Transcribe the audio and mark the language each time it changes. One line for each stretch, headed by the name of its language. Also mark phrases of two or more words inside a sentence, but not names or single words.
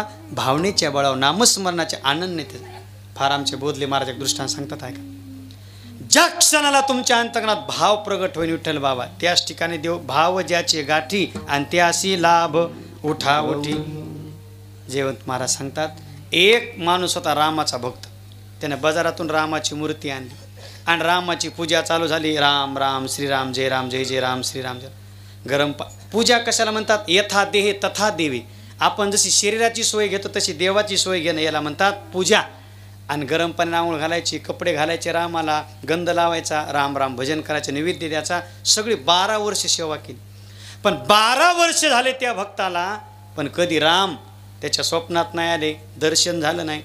Marathi: भावनेच्या बळावर, नामस्मरणाच्या आनंद. फार आमचे बोधले महाराज एक दृष्टांत सांगतात आहे का, ज्या क्षणाला तुमच्या अंतकरणात भाव प्रगट होईल विठ्ठल बाबा, त्याच ठिकाणी देव भाव ज्याचे गाठी आणि त्याशी लाभ उठा उठी. जयवंत महाराज सांगतात, एक माणूस होता रामाचा भक्त, त्याने बाजारातून रामाची मूर्ती आणली आणि रामाची पूजा चालू झाली. राम राम श्रीराम, जय राम जय जय राम श्रीराम जय. गरम पूजा कशाला म्हणतात?
Sanskrit: यथा देहे तथा देवी.
Marathi: आपण जशी शरीराची सोय घेतो तशी देवाची सोय घेणं याला म्हणतात पूजा. आणि गरम पाणी आंघोळ घालायची, कपडे घालायचे, रामाला गंध लावायचा, राम राम भजन करायचं, नैवेद्य द्यायचा. सगळी 12 वर्ष सेवा केली. पण 12 वर्ष झाले त्या भक्ताला, पण कधी राम त्याच्या स्वप्नात नाही आले, दर्शन झालं नाही.